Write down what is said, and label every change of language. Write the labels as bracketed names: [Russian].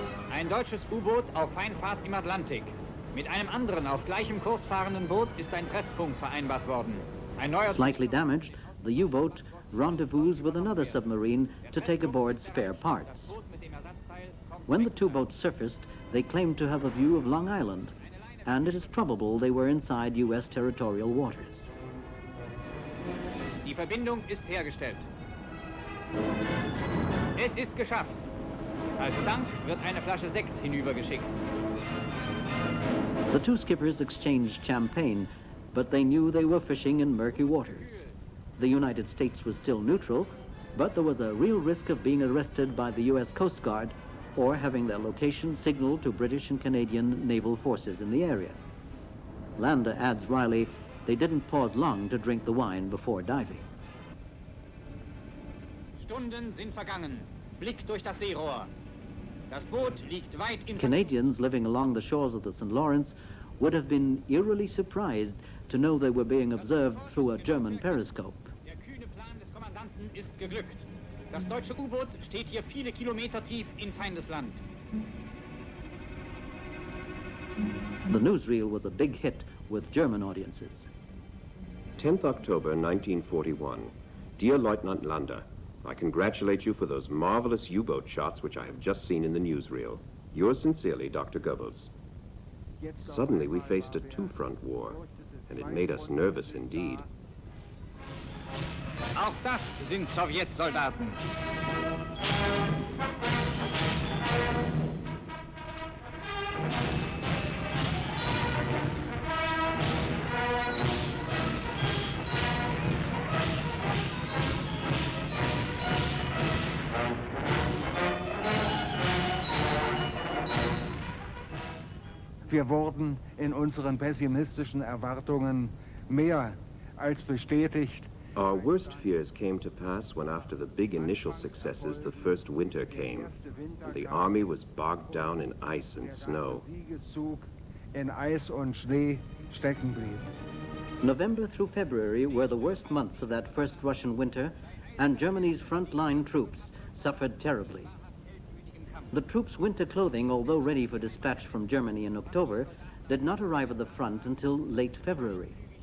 [German] Ein deutsches U-Boot auf Feindfahrt im Atlantik. Mit einem anderen auf gleichem Kurs fahrenden Boot ist ein Treffpunkt vereinbart worden. Ein neuer [English] Slightly damaged, the U-boat rendezvous with another submarine to take aboard spare parts. When the two boats surfaced, they claimed to have a view of Long Island, and it is probable they were inside U.S. territorial waters. [German] Die Verbindung ist hergestellt. Es ist geschafft. Als Dank wird eine Flasche Sekt hinübergeschickt. [English] The two skippers exchanged champagne, but they knew they were fishing in murky waters. The United States was still neutral, but there was a real risk of being arrested by the U.S. Coast Guard or having their location signaled to British and Canadian naval forces in the area. Lander adds wryly, they didn't pause long to drink the wine before diving. [German] Stunden sind vergangen. Blick durch das Seerohr. Das Boot liegt weit in... [English] Canadians living along the shores of the St. Lawrence would have been eerily surprised to know they were being observed through a German periscope. [German] Der kühne Plan des Kommandanten ist geglückt. Das deutsche U-Boot steht hier viele Kilometer tief in Feindesland. [English] The newsreel was a big hit with German audiences. 10th October 1941. Dear Lieutenant Lander, I congratulate you for those marvelous U-boat shots which I have just seen in the newsreel. Yours sincerely, Dr. Goebbels. Suddenly we faced a two-front war, and it made us nervous indeed. [German] Auch das sind Sowjetsoldaten. Wir wurden in unseren pessimistischen Erwartungen mehr als bestätigt. [English] Our worst fears came to pass when after the big initial successes, the first winter came, and the army was bogged down in ice and snow. [German] Der Siegeszug in Eis und Schnee stecken blieb. [English] November through February were the worst months of that first Russian winter, and Germany's front-line troops suffered terribly. The troops' winter clothing, although ready for dispatch from Germany in October, did not arrive at the front until late February.